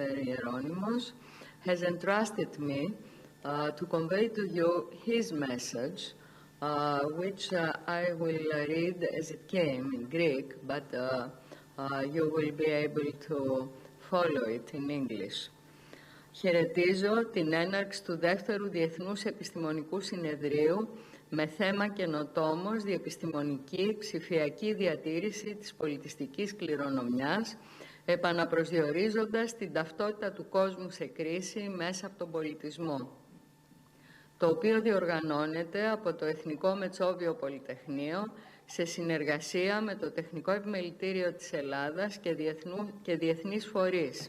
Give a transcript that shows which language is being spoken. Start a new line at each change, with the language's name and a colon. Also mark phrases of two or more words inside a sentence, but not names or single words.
English: Hieronymus, has entrusted me to convey to you his message, which I will read as it came in Greek, but you will be able to follow it in English.
Greek: Χαιρετίζω την έναρξη του δεύτερου Διεθνούς Επιστημονικού Συνεδρίου με θέμα καινοτόμος, διεπιστημονική, ψηφιακή διατήρηση της πολιτιστικής κληρονομιάς, επαναπροσδιορίζοντας την ταυτότητα του κόσμου σε κρίση μέσα από τον πολιτισμό, το οποίο διοργανώνεται από το Εθνικό Μετσόβιο Πολυτεχνείο σε συνεργασία με το Τεχνικό Επιμελητήριο της Ελλάδας και διεθνείς φορείς.